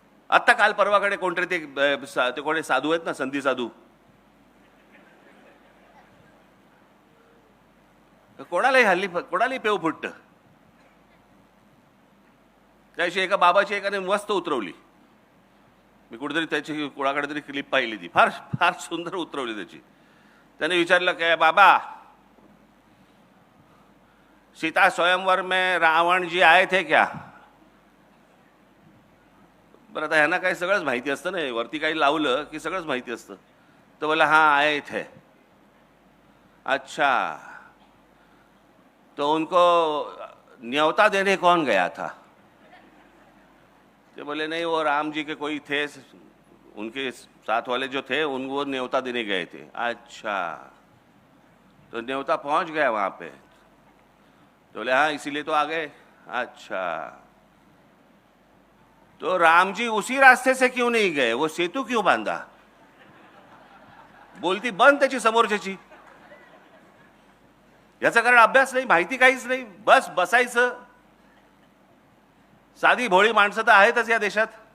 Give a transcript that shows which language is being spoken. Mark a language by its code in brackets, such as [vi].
[mr] आत्ता काल परवाकडे कोणतरी ते कोणी साधू आहेत ना, संधी साधू, कोणालाही हल्ली कोणालाही पेव फुटतं. त्याशी एका बाबाची एकाने मस्त उतरवली. मी कुठेतरी त्याची कोणाकडे तरी क्लिप पाहिली, ती फार फार सुंदर उतरवली त्याची. त्याने विचारलं काय बाबा, [hi] सीता स्वयंवर में रावण जी आए थे क्या? [mr] बरं, आता ह्यांना काही सगळंच माहिती असतं ना, वरती काही लावलं की सगळंच माहिती असतं. [hi] तो बोला हाँ आए थे. अच्छा, तो उनको न्योता देने कौन गया था? तो बोले नहीं, वो राम जी के कोई थे, उनके साथ वाले जो थे उनको न्योता देने गए थे. अच्छा, तो न्योता पहुंच गया वहां पे? तो बोले हाँ, इसीलिए तो आ गए. अच्छा, तो राम जी उसी रास्ते से क्यों नहीं गए? वो सेतु क्यों बांधा? [mr] बोलती बंद त्याची समोरच्याची. याचं कारण अभ्यास नाही, माहिती काहीच नाही, बस बसायचं. साधी भोळी माणसं तर आहेतच या देशात.